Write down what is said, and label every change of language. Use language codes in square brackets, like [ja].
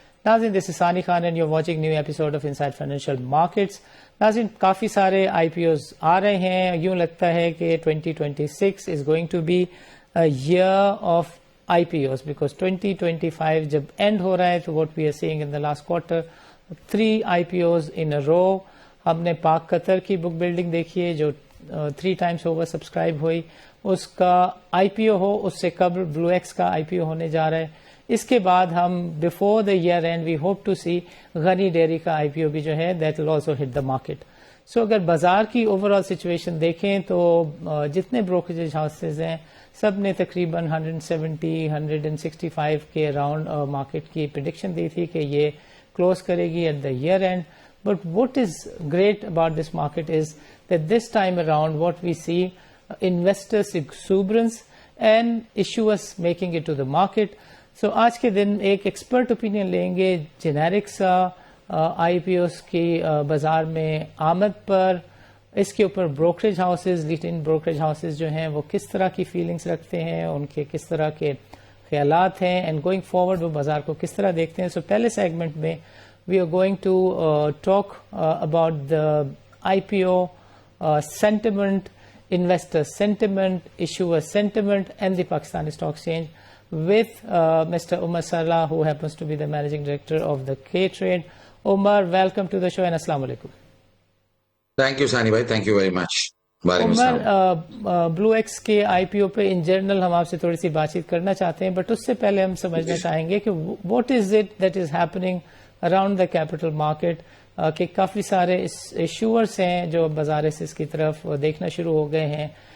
[en] Nazin, this is Sani Khan and you're watching new episode of Inside Financial Markets. [hi] Nazin, काफ़ी सारे IPOs आ रहे हैं. यूँ लगता है कि [en] 2026 is going to be a year of IPOs because 2025 [hi] जब end हो रहा है तो [en] what we are seeing in the last quarter 3 IPOs in a row. [hi] हमने पाक कतर की बुक बिल्डिंग देखी है जो 3 times ओवर सब्सक्राइब हुई, उसका IPO हो उससे कबल ब्लू एक्स का IPO होने जा रहा है. इसके बाद हम [en] Before the year end we hope to see Gani dairy का IPO भी जो है that will also hit the market. [hi] सो अगर बाजार की ओवरऑल सिचुएशन देखें तो जितने ब्रोकरेज हाउसेज हैं सब ने तकरीबन 170-165 के अराउंड मार्केट की प्रेडिक्शन दी थी कि ये क्लोज करेगी [en] At the year end. But what is great about this market is that this time around what we see investors exuberance and issuers making it to the market. [hi] So आज के दिन एक expert opinion लेंगे generics IPOs की बाजार में आमद पर, इसके ऊपर brokerage houses leading brokerage houses जो हैं वो किस तरह की फीलिंग्स रखते हैं, उनके किस तरह के ख्यालात हैं एंड गोइंग फॉरवर्ड वो बाजार को किस तरह देखते हैं. सो पहले सेगमेंट में [en] we are going to talk about the IPO sentiment, investor sentiment, issuer sentiment and the Pakistani Stock Exchange with Mr. Umar Sarla, who happens to be the Managing Director of the K-Trade. Umar, welcome to the show and Assalamu Alaikum. Thank you Sani bhai, thank you very much. [hi] Umar, blue x के IPO पे in general हम आपसे थोड़ी सी बातचीत करना चाहते हैं, but उससे पहले हम समझना चाहेंगे कि [en] what is it that is happening around the capital market [hi] कि काफ़ी सारे इशूअर्स हैं जो बाजार की तरफ देखना शुरू हो गए हैं.